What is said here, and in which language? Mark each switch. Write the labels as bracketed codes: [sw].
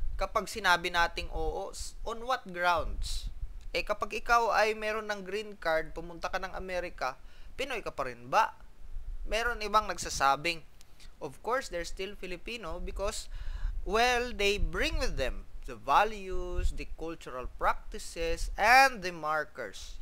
[tl] Kapag sinabi nating oo, [en] on what grounds? [tl] Kapag ikaw ay meron ng green card, pumunta ka ng Amerika, Pinoy ka pa rin ba? Meron ibang nagsasabing, [en] of course, they're still Filipino because, well, they bring with them the values, the cultural practices, and the markers.